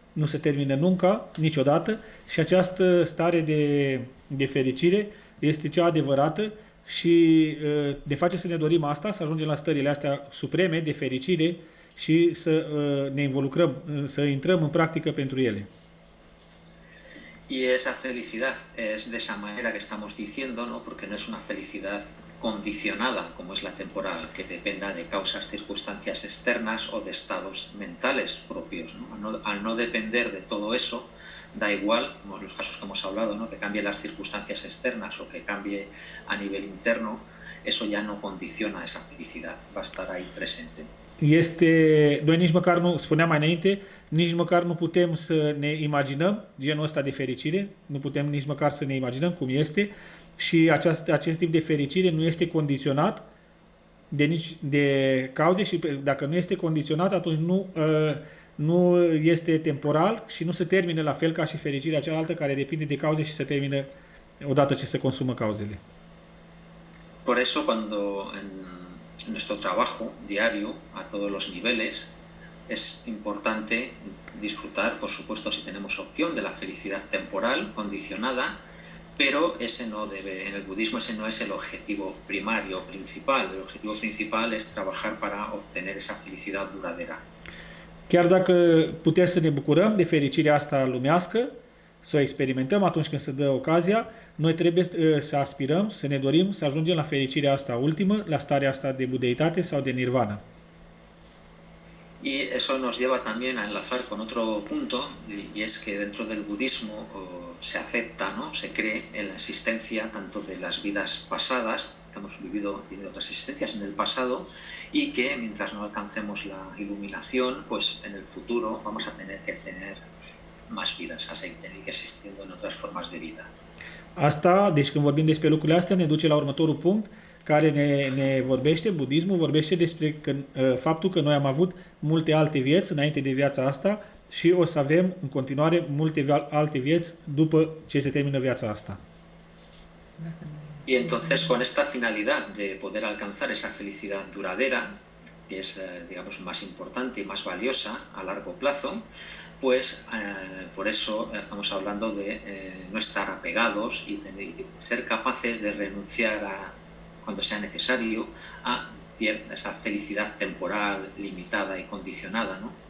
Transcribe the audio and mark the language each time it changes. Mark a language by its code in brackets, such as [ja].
[ro] nu se termină [es] nunca, [ro] niciodată, și această stare de fericire este cea adevărată și ne face să ne dorim asta, să ajungem la stările astea supreme de fericire și să ne involucrăm, să intrăm în practică pentru ele. [es] Y esa felicidad es de esa manera que estamos diciendo, ¿no? Porque no es una felicidad condicionada, como es la temporal, que dependa de causas, circunstancias externas o de estados mentales propios, ¿no? Al no depender de todo eso, da igual, como en los casos que hemos hablado, ¿no? Que cambien las circunstancias externas o que cambie a nivel interno, eso ya no condiciona esa felicidad, va a estar ahí presente. [ro] Noi nici măcar nu, spuneam mai înainte, nici măcar nu putem să ne imaginăm genul ăsta de fericire, nu putem nici măcar să ne imaginăm cum este și acest tip de fericire nu este condiționat de cauze și dacă nu este condiționat, atunci nu este temporal și nu se termină la fel ca și fericirea cealaltă care depinde de cauze și se termină odată ce se consumă cauzele. [es] Por eso cuando en nuestro trabajo diario, a todos los niveles, es importante disfrutar, por supuesto, si tenemos opción, de la felicidad temporal, condicionada, pero en el budismo ese no es el objetivo primario, principal. El objetivo principal es trabajar para obtener esa felicidad duradera. [ro] Chiar dacă putem să ne bucurăm de fericirea asta lumească, să o experimentăm atunci când se dă ocazia, noi trebuie să aspirăm, să ne dorim să ajungem la fericirea asta ultimă, la starea asta de budeitate sau de nirvana. [es] Y eso nos lleva también a enlazar con otro punto, y es que dentro del budismo se acepta, ¿no? Se cree en la existencia tanto de las vidas pasadas, que hemos vivido, tenido otras existencias en el pasado, y que mientras no alcancemos la iluminación, pues en el futuro vamos a tener que tener más vidas, a seguir existiendo en otras formas de vida. [ro] Asta, deci când vorbim despre lucrurile astea, ne duce la următorul punct care ne vorbește, budismul vorbește despre faptul că noi am avut multe alte vieți înainte de viața asta și o să avem în continuare multe alte vieți după ce se termină viața asta. [es] Y entonces con esta finalidad de poder alcanzar esa felicidad duradera, que es, digamos, más importante y más valiosa a largo plazo, pues por eso estamos hablando de no estar apegados y ser capaces de renunciar cuando sea necesario a esa felicidad temporal, limitada y condicionada, ¿no?